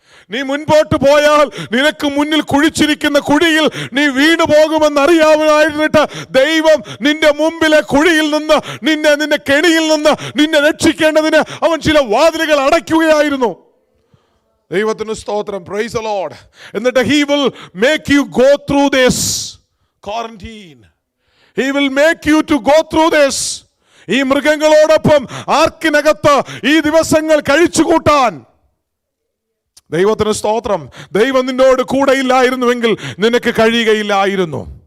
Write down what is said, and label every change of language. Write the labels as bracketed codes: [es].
[ml] നീ മുൻപോട്ട് പോയാൽ നിനക്ക് മുന്നിൽ കുഴിച്ചിരിക്കുന്ന കുഴിയിൽ നീ വീണു പോകുമെന്നറിയാമായിരുന്നിട്ട് ദൈവം നിന്റെ മുമ്പിലെ കുഴിയിൽ നിന്ന് നിന്റെ കെണിയിൽ നിന്ന് നിന്നെ രക്ഷിക്കേണ്ടതിന് അവൻ ചില വാതിലുകൾ അടയ്ക്കുകയായിരുന്നു. ദൈവത്തിന് സ്തോത്രം. Praise the Lord. എന്നിട്ട് [en] he will make you go through this quarantine. He will make you to go through this. [ml] ഈ മൃഗങ്ങളോടൊപ്പം ആർക്കിനകത്ത് ഈ ദിവസങ്ങൾ കഴിച്ചുകൂട്ടാൻ. ദൈവത്തിന് സ്തോത്രം. ദൈവം നിന്നോട് കൂടെ ഇല്ലായിരുന്നുവെങ്കിൽ നിനക്ക് കഴിയുകയില്ലായിരുന്നു.